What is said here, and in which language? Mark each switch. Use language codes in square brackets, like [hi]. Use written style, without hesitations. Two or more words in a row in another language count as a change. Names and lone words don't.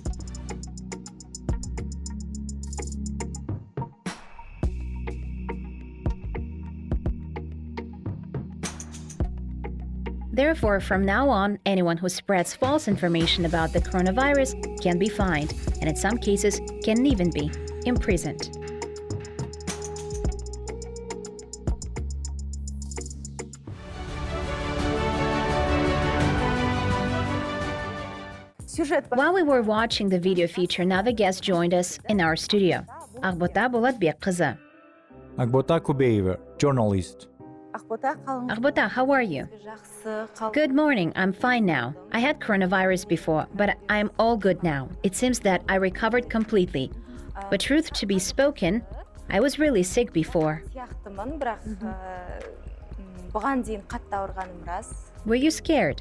[en] Therefore, from now on, anyone who spreads false information about the coronavirus can be fined, and in some cases, can even be imprisoned. While we were watching the video feature, another guest joined us in our studio. [kk] Ақбота Болатбек қызы. [en] Ақбота Kubeyeva, journalist. Ақбота, how are you? Good morning, I'm fine now. I had coronavirus before, but I'm all good now. It seems that I recovered completely. But truth to be spoken, I was really sick before. Were you scared?